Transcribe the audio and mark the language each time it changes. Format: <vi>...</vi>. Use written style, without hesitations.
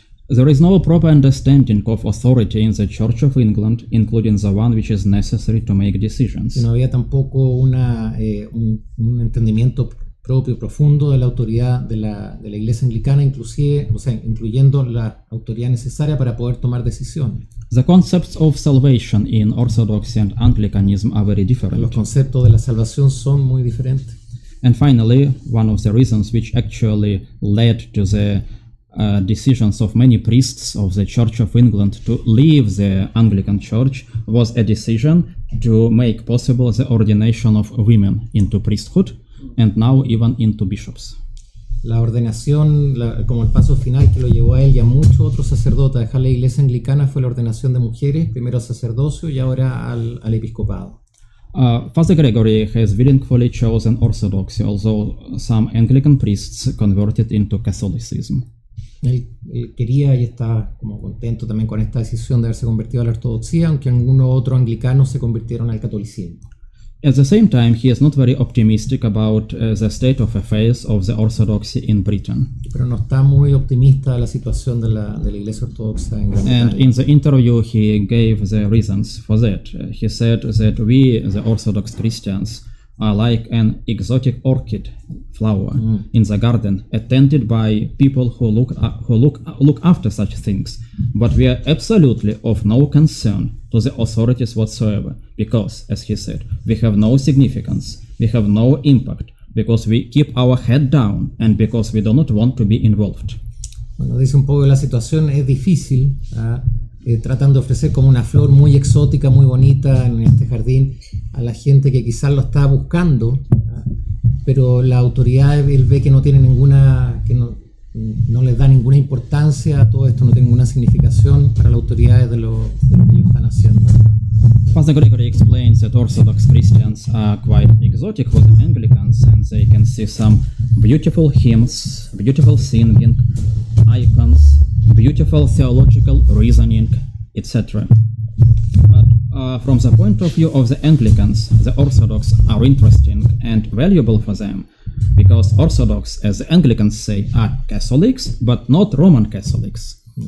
<en>There is no proper understanding of authority in the Church of England, including the one which is necessary to make decisions.</en> <es>Y no había tampoco un entendimiento propio, profundo de la autoridad de la iglesia anglicana, incluyendo la autoridad necesaria para poder tomar decisiones.</es> <en>The concepts of salvation in Orthodoxy and Anglicanism are very different.</en> <es>Los conceptos de la salvación son muy diferentes.</es> <en>And finally, one of the reasons which actually led to the decisions of many priests of the Church of England to leave the Anglican Church was a decision to make possible the ordination of women into priesthood, and now even into bishops.</en> <es>La ordenación, como el paso final que lo llevó a él y a muchos otros sacerdotes a dejar la iglesia anglicana, fue la ordenación de mujeres, primero al sacerdocio y ahora al episcopado.</es> <en>Father Gregory has willingly chosen Orthodoxy, although some Anglican priests converted into Catholicism.</en> <es>Él quería y está como contento también con esta decisión de haberse convertido a la ortodoxia, aunque algunos otros anglicanos se convirtieron al catolicismo.</es> <en>At the same time, he is not very optimistic about the state of affairs of the Orthodoxy in Britain.</en> <es>Pero no está muy optimista de la situación de la iglesia ortodoxa en Gran Bretaña.</es> <en>And in the interview, he gave the reasons for that. He said that we, the Orthodox Christians, are like an exotic orchid flower in the garden, attended by people who look after such things. But we are absolutely of no concern to the authorities whatsoever, because, as he said, we have no significance, we have no impact, because we keep our head down and because we do not want to be involved.</en> <es>Bueno, dice un poco que la situación es difícil, tratan de ofrecer como una flor muy exótica, muy bonita en este jardín a la gente que quizás lo está buscando, pero la autoridad él ve que no tiene ninguna, que no les da ninguna importancia a todo esto, no tiene ninguna significación para las autoridades de lo que ellos están haciendo.</es> <en>Father Gregory explains that Orthodox Christians are quite exotic for the Anglicans, and they can see some beautiful hymns, beautiful singing, icons, beautiful theological reasoning, etc. But from the point of view of the Anglicans, the Orthodox are interesting and valuable for them, because Orthodox, as the Anglicans say, are Catholics, but not Roman Catholics.</en>